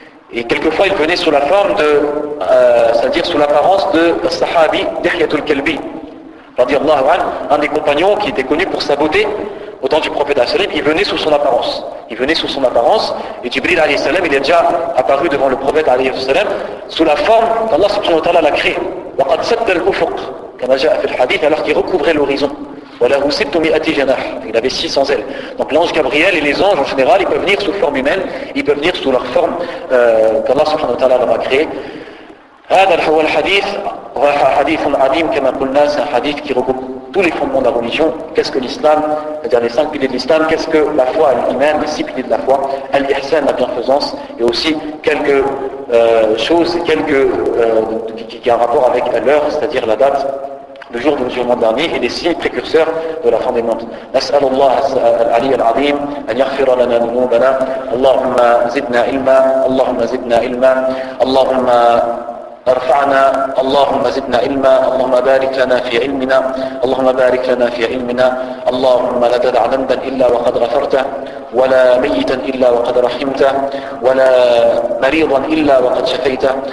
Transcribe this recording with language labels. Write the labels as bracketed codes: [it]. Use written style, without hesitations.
[fr] Et quelquefois il venait sous la forme c'est-à-dire sous l'apparence de Sahabi Dihyatul Kalbi, un des compagnons qui était connu pour sa beauté, au temps du prophète alayhi, il venait sous son apparence. Il venait sous son apparence, et Jibril alayhi salam, il est déjà apparu devant le prophète alayhi salam sous la forme qu'Allah subhanahu wa ta'ala l'a créé. [ar] وَقَدْ سَدَّ الْأُفُقْ كما جاء في الحديث, [fr] alors qu'il recouvrait l'horizon. [ar] وَلَهُ 600 جناح, [fr] il avait 600 ailes. Donc l'ange Gabriel et les anges en général, ils peuvent venir sous forme humaine, ils peuvent venir sous leur forme qu'Allah subhanahu wa ta'ala leur a créé. [ar] هذا هو الحديث حديث عظيم كما قلنا, [fr] c'est un hadith qui regroupe tous les fondements de la religion. Qu'est-ce que l'islam, c'est-à-dire les 5 piliers de l'islam, qu'est-ce que la foi, l'iman, les 6 piliers de la foi, al-ihsan, la bienfaisance, et aussi quelques choses, qui ont un rapport avec l'heure, c'est-à-dire la date, le jour du musulman dernier, et les 6 précurseurs de la fin des mondes. [ar] نسأل الله العلي العظيم أن يغفر لنا ذنوبنا. اللهم زدنا علما، اللهم زدنا علما، اللهم ارفعنا، اللهم زدنا علما، اللهم بارك لنا في علمنا، اللهم بارك لنا في علمنا، اللهم لا تدع ذنبا إلا وقد غفرته، ولا ميتا إلا وقد رحمته، ولا مريضا إلا وقد شفيته.